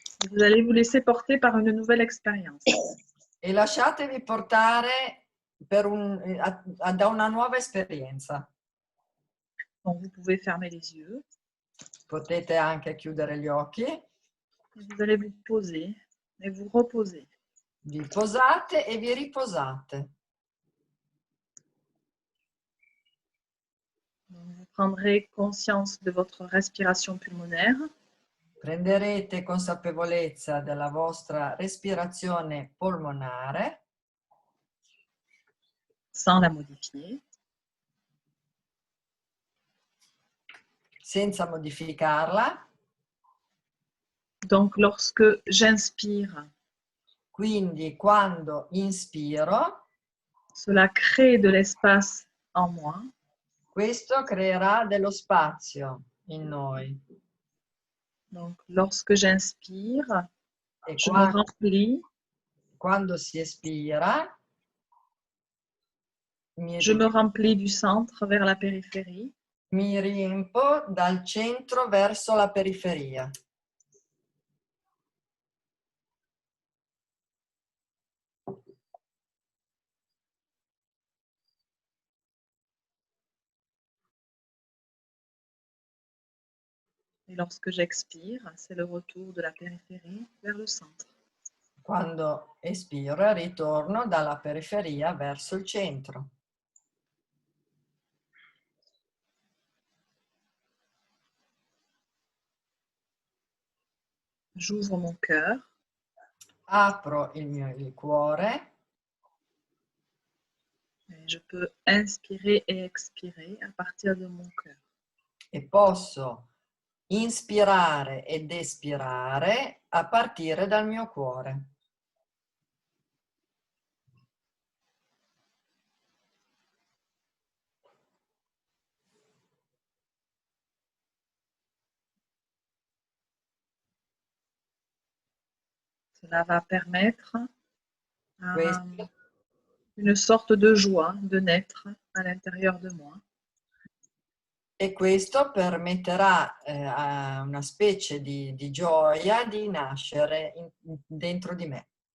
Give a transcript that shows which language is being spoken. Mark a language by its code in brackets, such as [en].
[fr] Vous allez vous laisser porter par une nouvelle expérience. [it] E lasciatevi portare da una nuova esperienza. [fr] Donc, vous pouvez fermer les yeux. [it] Potete anche chiudere gli occhi. [fr] Vous allez vous poser et vous reposer. [it] Vi posate e vi riposate. [fr] Donc, vous prendrez conscience de votre respiration pulmonaire. [it] Prenderete consapevolezza della vostra respirazione polmonare. [fr] Sans la modifier. [it] Senza modificarla. [fr] Donc, lorsque j'inspire, [it] Quindi quando inspiro, [fr] cela crée de l'espace en moi. [it] questo creerà dello spazio in noi. [fr] Donc, lorsque j'inspire, [it] E [fr] je me remplis, [it] quando si espira, [fr] je me remplis du centre vers la périphérie. [it] mi riempo dal centro verso la periferia. [fr] Et lorsque j'expire, c'est le retour de la périphérie vers le centre. [it] Quando espiro, ritorno dalla periferia verso il centro. [fr] J'ouvre mon cœur. [it] Apro il cuore. [fr] Et je peux inspirer et expirer à partir de mon cœur. [it] E posso inspirare ed espirare a partire dal mio cuore. [fr] Cela va permettre à [it] Questo, [fr] une sorte de joie de naître à l'intérieur de moi. [it] e questo permetterà a una specie di gioia di nascere dentro di me,